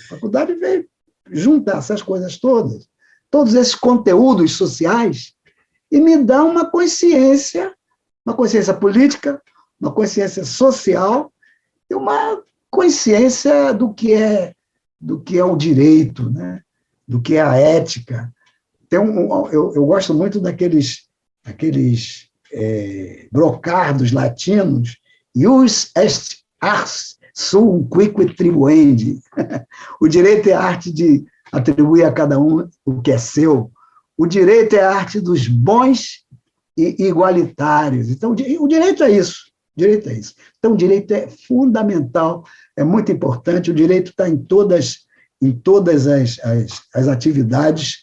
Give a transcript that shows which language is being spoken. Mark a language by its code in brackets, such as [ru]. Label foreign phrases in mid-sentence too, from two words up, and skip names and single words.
[pt] A faculdade veio junta essas coisas todas, todos esses conteúdos sociais, e me dá uma consciência política, uma consciência social e uma consciência do que é o direito, né? Do que é a ética. Eu gosto muito daqueles brocardos latinos, [la] ius est ars sum quique tribuendi. [pt] O direito é a arte de atribuir a cada um o que é seu. O direito é a arte dos bons e igualitários. Então, o direito é isso. Então, o direito é fundamental, é muito importante. O direito está em todas as atividades.